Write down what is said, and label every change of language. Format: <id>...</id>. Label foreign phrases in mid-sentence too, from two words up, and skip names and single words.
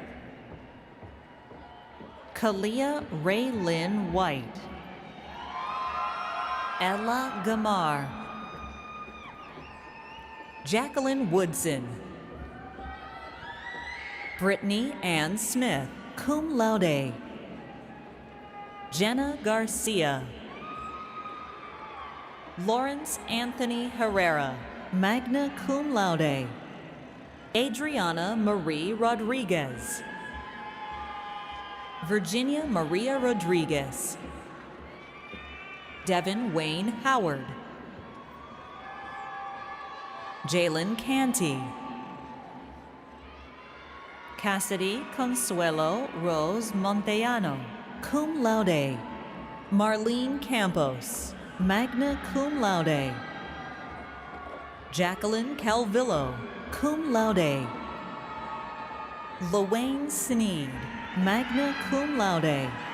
<en>Kalia Ray Lynn White. Ella Gamar. Jacqueline Woodson. Brittany Ann Smith,</en> <la>cum laude.</la> <en>Jenna Garcia. Lawrence Anthony Herrera,</en> <la>magna cum laude.</la> <en>Adriana Marie Rodriguez. Virginia Maria Rodriguez. Devin Wayne Howard. Jalen Canty. Cassidy Consuelo Rose Montellano,</en> <la>cum laude.</la> <en>Marlene Campos,</en> <la>magna cum laude.</la> <en>Jacqueline Calvillo,</en> <la>cum laude.</la> <en>Lawayne Sneed,</en> <la>magna cum laude.</la>